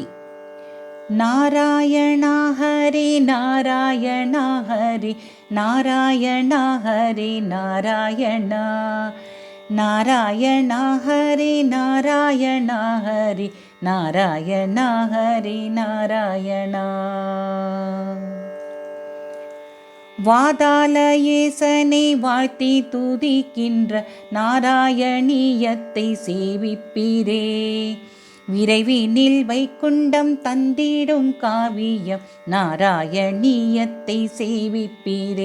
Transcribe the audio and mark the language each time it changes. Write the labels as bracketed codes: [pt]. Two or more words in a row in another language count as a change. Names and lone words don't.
[sa] नारायण हरि नारायण हरि नारायण हरि नारायण नारायण हरि नारायण हरि नारायण हरि नारायण [ta] வாதாலயேசனை வாழ்த்தி துதிக்கின்ற நாராயணியத்தை சேவிப்பீரே. விரைவினில் வைகுண்டம் தந்திடும் காவியம் நாராயணியத்தை சேவிப்பீரே.